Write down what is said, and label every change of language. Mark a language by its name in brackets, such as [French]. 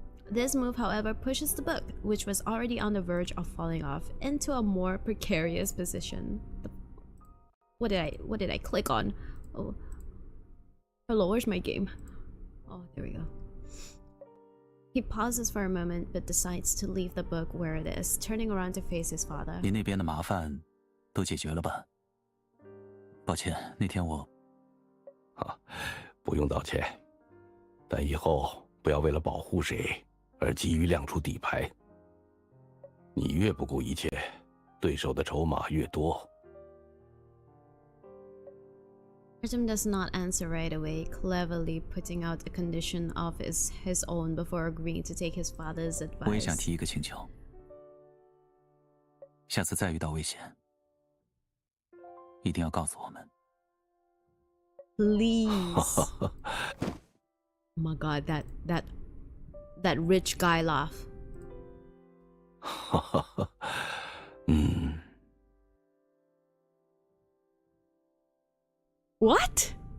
[English] This move, however, pushes the book, which was already on the verge of falling off, into a more precarious position. What did I click on? Oh. Hello, where's my game? Oh, there we go. He pauses for a moment, but decides to leave the book where it is, turning around to face his father. [Chinese] 您那边的麻烦都解决了吧？抱歉，那天我…… 不用道歉，但以后不要为了保护谁而急于亮出底牌。你越不顾一切，对手的筹码越多。 [English] Artem does not answer right away, cleverly putting out a condition of his own before agreeing to take his father's advice. [Chinese] 我也想提一个请求，下次再遇到危险，一定要告诉我们。 [English] Please. Oh my god, that rich guy laugh. What?